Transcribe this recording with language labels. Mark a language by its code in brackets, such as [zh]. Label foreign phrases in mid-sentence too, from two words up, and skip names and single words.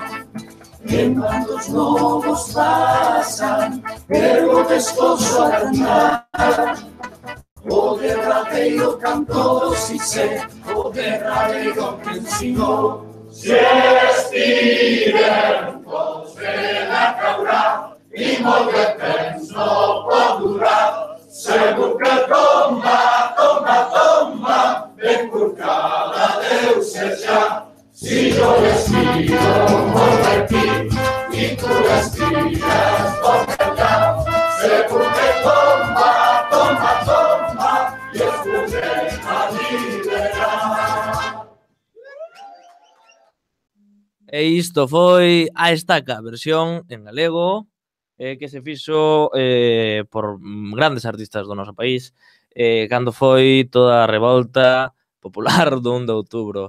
[gl] En cuando os novos pasan, ergo pescozo a cantar, o derradeiro cantor si sé, o derradeiro que ensinou. [ca] Si estiven vos vela caurá, e molt de temps no pot durar, segur que tomba, ben corcada deu ser ja. Si jo l'estiro molt per ti, i tu l'estires molt allà, segur que tomba, i es podrem alliberar. [gl] E isto foi a estaca, versión en galego, que se fixo por grandes artistas do noso país cando foi toda a revolta popular do 1 de outubro.